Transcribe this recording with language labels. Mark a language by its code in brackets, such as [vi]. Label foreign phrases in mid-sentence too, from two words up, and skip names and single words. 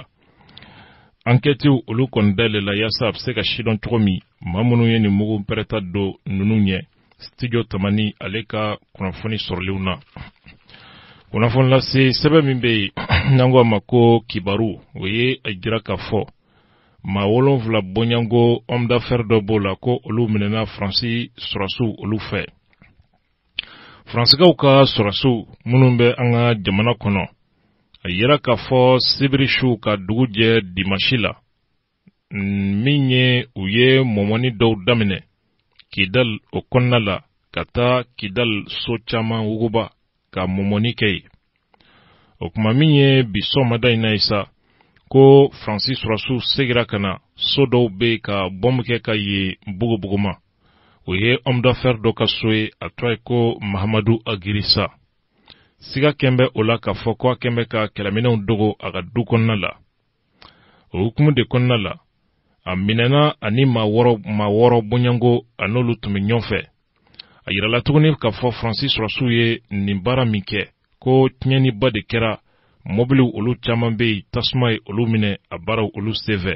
[bm] Enquêtes olu kɔni dayɛlɛ la yaasa a bɛ se ka sidɔn cogo min maa minnu ye nin mugu pɛrɛta don ninnu ɲɛ studio Tamani ale ka kunnafoni sɔrɔliw na. Kunnafoni lase sɛbɛn min bɛ yen n'an ko a ma ko kibaru o ye a jira k'a fɔ maa 7 Bonyango [fr] homme d'affaires [bm] dɔ b'o la ko olu minɛna Faransi sɔrɔsiw olu fɛ. Faransiskaw ka sɔrɔsiw minnu bɛ an ka jamana kɔnɔ a yira k'a fɔ Sibirisu ka dugu jɛ Dimanche la min ye u ye mɔmɔni dɔw daminɛ Kidal o kɔnɔna la ka taa Kidal so caman wuguba ka mɔmɔni kɛ yen. O kuma min ye bi sɔgɔmada in na ye sa ko Faransi sɔrɔsiw segira ka na so dɔw bɛ ka bɔmu kɛ ka ye bugubuguma. O ye [fr] homme d'affaires [bm] dɔ ka so ye a tɔgɔ ye ko Mahamadu Agirisa. Siga kɛnbɛ o la k'a fɔ ko a kɛnbɛ ka kɛlɛminɛw dogo a ka du kɔnɔna la. O hukumu de kɔnɔna la a minɛna ani maa wɔɔrɔ Bonyango a n'olu tun bɛ ɲɔgɔn fɛ. A yirala tuguni k'a fɔ Faransi sɔrɔsiw ye nin baara min kɛ ko tiɲɛniba de kɛra mobiliw olu caman bɛ yen tasuma ye olu minɛ a baaraw olu senfɛ.